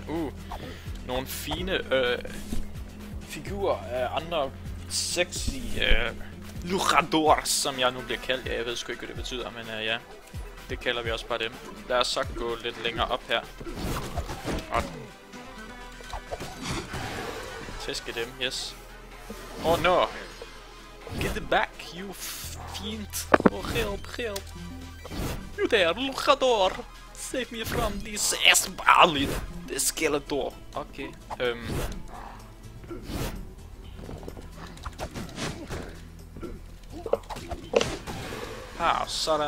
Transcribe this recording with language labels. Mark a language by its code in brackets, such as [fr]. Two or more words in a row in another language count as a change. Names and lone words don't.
[da] Nogle fine figurer af andre sexy luchadors, som jeg nu bliver kaldt. Ja, jeg ved sgu ikke, hvad det betyder, men ja. Det kalder vi også bare dem. Lad os så gå lidt længere op her. Og tæske dem, yes. [en] Oh no! Get it back, you fiend! Oh, help! You there, luchador! Save me from this ass-ballad, the skeletor. [da] Okay, sådan.